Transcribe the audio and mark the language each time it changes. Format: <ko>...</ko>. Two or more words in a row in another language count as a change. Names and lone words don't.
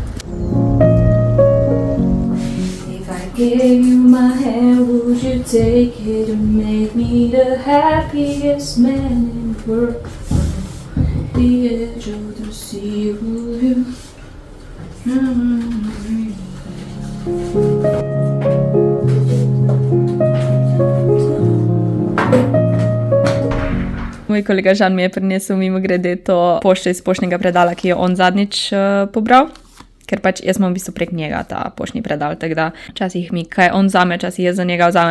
<en>If I gave you my hand, would you take it and make me the happiest man in the world? The edge of the sea, will you?</en> <sl>Moj kolega Žan mi je prinesel mimogrede to pošto iz poštnega predala, ki je on zadnjič pobral, ker pač jaz imam v bistvu prek njega ta poštni predal, tako da včasih mi kaj on vzame, včasih jaz za njega vzamem.</sl>